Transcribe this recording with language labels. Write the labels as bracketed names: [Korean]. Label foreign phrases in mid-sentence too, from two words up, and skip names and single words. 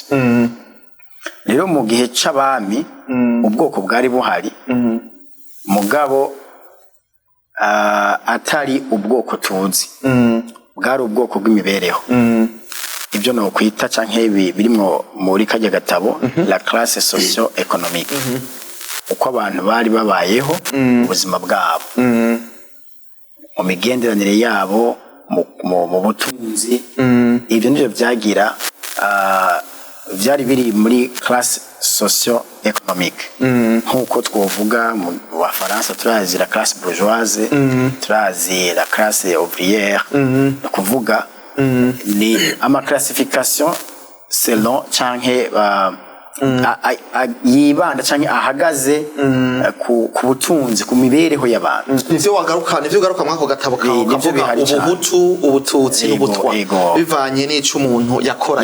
[Rundi] Rero mu gihe c'abami ubwoko bwari buhari mugabo atari ubwoko tuzi bwari ubwoko bw'imibereho ibyo no kwita canke birimwo muri kajya gatabo [French] la classe socio-économique [Rundi] uko abantu bari babayeho ubuzima bwabo mu migenderanire yabo mu butunzi ibyo nivyo byagira byari biri muri [French] classe socio-économique [Rundi] nk'uko twovuga mu Bafaransa turazi [French] la classe bourgeoise [Rundi] turazi [French] la classe ouvrière [Rundi] no kuvuga ni ama [French] classification selon [Rundi] canke yibanda canke ahagaze ku butunzi ku mibereho y'abantu. Nivyo ugaruka mwako gatabo kawe kavuga ubuhutu ubututsi n'ubutwa bivanye n'ico umuntu yakora